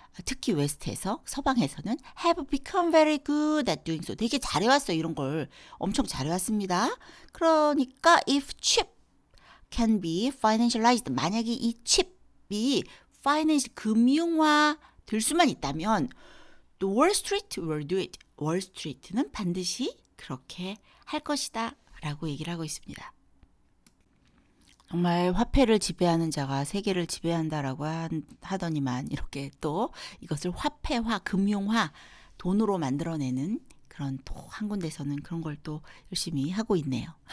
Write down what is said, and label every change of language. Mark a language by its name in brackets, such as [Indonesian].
[English] 특히 웨스트에서 서방에서는 have become very good at doing so 되게 잘해왔어요. [Korean] 이런 걸 엄청 잘해왔습니다. [English] 그러니까 if chip can be financialized 만약에 이 칩이 파이낸셜 금융화 될 수만 있다면 the Wall Street will do it. [Korean] 월스트리트는 반드시 그렇게 할 것이다 라고 얘기를 하고 있습니다. 정말 화폐를 지배하는 자가 세계를 지배한다라고 하더니만 이렇게 또 이것을 화폐화, 금융화, 돈으로 만들어내는 그런 또 한 군데서는 그런 걸 또 열심히 하고 있네요.